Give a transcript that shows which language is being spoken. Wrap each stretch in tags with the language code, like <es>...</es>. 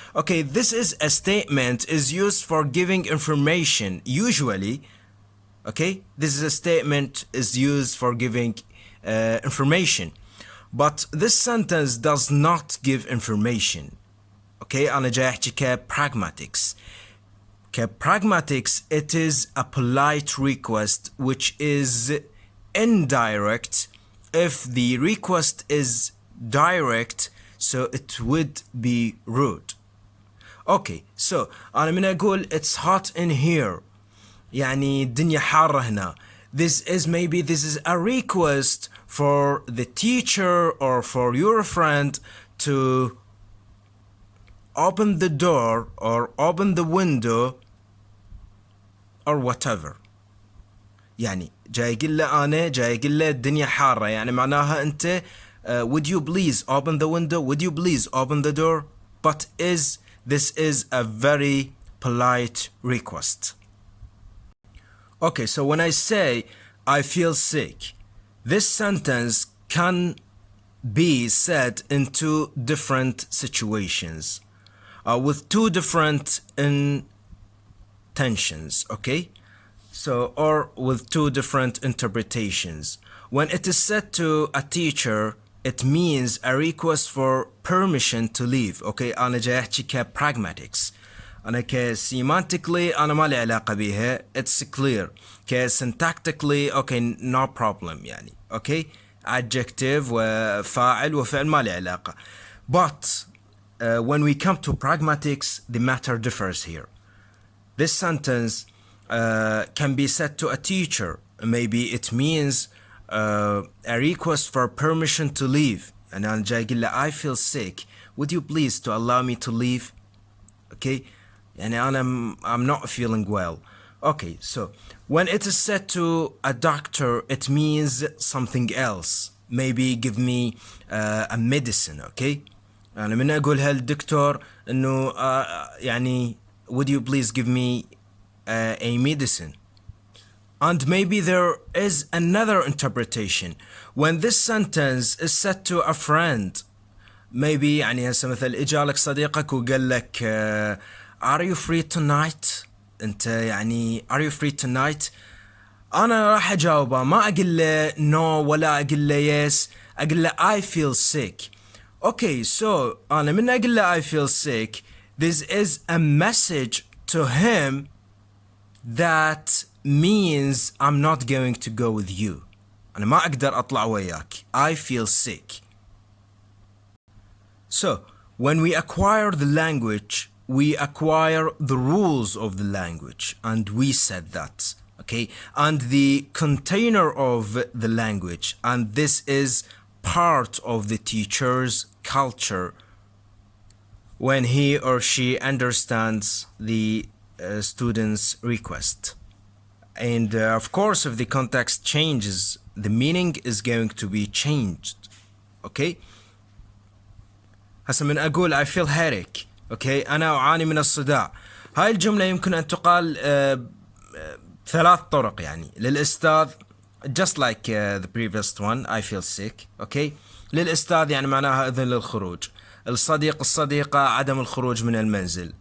<en>Okay, this is a statement is used for giving information usually. Okay, this is a statement is used for giving information, but this sentence does not give information.</en> <ar>Okay, أنا جاي أحكي pragmatics.</ar> <en>Pragmatics, it is a polite request which is indirect. If the request is direct, so it would be rude. Okay, so</en> <ar>أنا من أقول</ar> <en>it's hot in here،</en> <ar>يعني الدنيا حارة هنا.</ar> <en>This is a request for the teacher or for your friend to open the door or open the window or whatever.</en> <ar>يعني جاي يقول له أنا جاي يقول له الدنيا حارة، يعني معناها أنت</ar> <en>would you please open the window? Would you please open the door? But this is a very polite request. Okay, so when I say I feel sick, this sentence can be said in two different situations, with two different intentions, okay? So, or with two different interpretations. When it is said to a teacher, it means a request for permission to leave.</en> <ar>Okay, أنا جاي أحكي pragmatics. أنا semantically أنا ما لي علاقة بيها.</ar> <en>It's clear. syntactically okay, no problem يعني.</en> <ar>Okay, adjective وفاعل وفعل ما لي علاقة.</ar> <en>But when we come to pragmatics, the matter differs here. This sentence can be said to a teacher. Maybe it means a request for permission to leave. And</en> <ar>أنا جاي أقول له</ar> <en>I feel sick. Would you please to allow me to leave? Okay. يعني I'm not feeling well. Okay. So when it is said to a doctor, it means something else. Maybe give me a medicine. Okay.</en> <ar>أنا من أقولها للدكتور إنه يعني</ar> <en>would you please give me a medicine? And maybe there is another interpretation. When this sentence is said to a friend, maybe</en> <ar>يعني هسه مثل إجالك صديقك وقال لك</ar> <en>are you free tonight?</en> <ar>أنت يعني</ar> <en>are you free tonight?</en> <ar>أنا راح أجاوبه، ما أقول له no ولا أقول له yes، أقول له I feel sick.</ar> <en>Okay, so</en> <ar>أنا من أقول له</ar> <en>I feel sick, this is a message to him that means I'm not going to go with you.</en> <ar>أنا ما أقدر أطلع وياك.</ar> <en>I feel sick. So, when we acquire the language, we acquire the rules of the language, and we said that, okay? And the container of the language, and this is part of the teacher's culture when he or she understands the student's request. And of course, if the context changes, the meaning is going to be changed. Okay?</en> <ar>هسه من أقول</ar> <en>I feel headache.</en> <ar>Okay? أنا أعاني من الصداع. هاي الجملة يمكن أن تقال ثلاث طرق يعني للأستاذ</ar> <en>just like the previous one, I feel sick. Okay.</en> <ar>للأستاذ يعني معناها إذن للخروج. الصديق الصديقة عدم الخروج من المنزل.</ar>